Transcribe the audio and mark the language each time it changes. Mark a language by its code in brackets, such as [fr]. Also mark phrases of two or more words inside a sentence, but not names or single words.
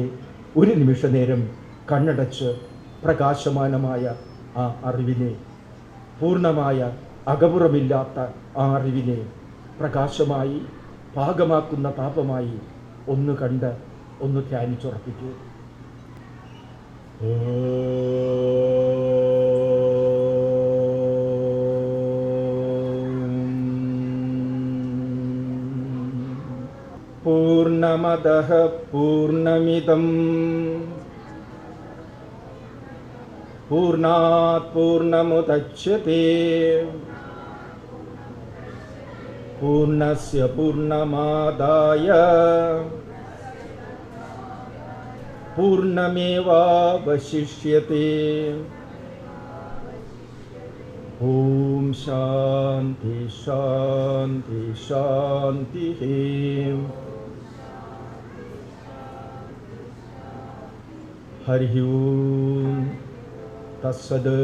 [ml] ഒരു നിമിഷ നേരം കണ്ണടച്ച് പ്രകാശമാനമായ ആ അറിവിനെ, പൂർണ്ണമായ അകപുറമില്ലാത്ത ആ അറിവിനെ പ്രകാശമായി പാകമാക്കുന്ന താപമായി ഒന്ന് കണ്ട് ഒന്ന് ധ്യാനിച്ചുറപ്പിക്കൂ. [sa] പൂർണ്ണമദഃ പൂർണ്ണമിദം പൂർണ്ണാത് പൂർണ്ണമുദച്യത്തെ പൂർണ്ണസ്യ പൂർണ്ണമാദായ പൂർണ്ണമേവാവശിഷ്യത്തെ. ഓം ശാന്തി ശാന്തി ശാന്തി. ഹരി ഓം തസ്സദ്.